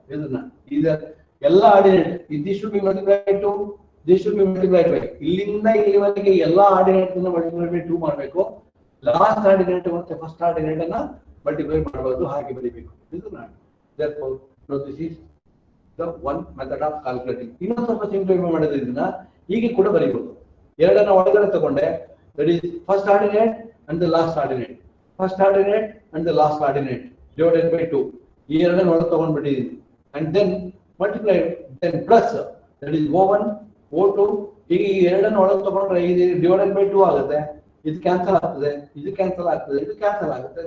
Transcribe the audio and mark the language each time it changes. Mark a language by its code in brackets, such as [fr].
[kn] ಇದನ್ನ ಇದು ಎಲ್ಲ ordinate, [en] this should be multiplied by [kn] 2, this should be multiplied by, ಇಲ್ಲಿಂದ ಇಲ್ಲಿವರೆಗೆ ಎಲ್ಲ ಆರ್ಡಿನೇಟ್ ಅನ್ನು ಮಲ್ಟಿಪ್ಲೈ ಬೈ 2 ಮಾಡಬೇಕು. ಲಾಸ್ಟ್ ಆರ್ಡಿನೇಟ್ ಮತ್ತೆ ಫಸ್ಟ್ ಆರ್ಡಿನೇಟ್ ಅನ್ನ ಮಲ್ಟಿಪ್ಲೈ ಮಾಡಬಹುದು, ಹಾಗೆ ಬರೀಬೇಕು. [en] ಇದನ್ನ therefore now this is the one method of calculating. [kn] ಇನ್ನೊಂದು ಸ್ವಲ್ಪ ಸಿಂಪ್ಲಿಫೈ ಮಾಡೋದು, ಇದನ್ನ ಹೀಗೆ ಕೂಡ ಬರೀಬಹುದು. ಎರಡನ್ನ ಒಳಗಡೆ ತಗೊಂಡೆ, [en] that is first ordinate and the last ordinate, first ordinate and the last ordinate divided by 2. [kn] ಈ ಎರಡನ್ನ ಒಳಗೆ ತಗೊಂಡ್ಬಿಟ್ಟಿದ್ದೀನಿ. [en] and then multiply, then plus, that is O1 O2. [kn] ಈಗ ಈ ಎರಡನ್ನ ಒಳಗೆ ತಗೊಂಡ್ರೆ ಇದು divided by 2 ಆಗುತ್ತೆ. ಇದು ಕ್ಯಾನ್ಸಲ್ ಆಗ್ತದೆ, ಇದು ಕ್ಯಾನ್ಸಲ್ ಆಗ್ತದೆ, ಇದು ಕ್ಯಾನ್ಸಲ್ ಆಗುತ್ತೆ.